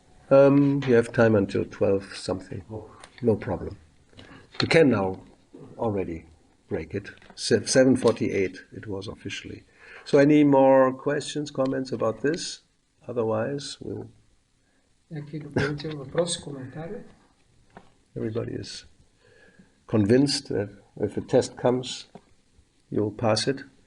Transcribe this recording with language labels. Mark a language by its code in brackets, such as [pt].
[en] You have time until 12 something. No problem. You can now already break it. 7:48 it was officially. So any more questions, comments about this? Otherwise, we'll... [bg] Някакви допълнителни въпроси, коментари? [en] Everybody is convinced that if a test comes, you'll pass it.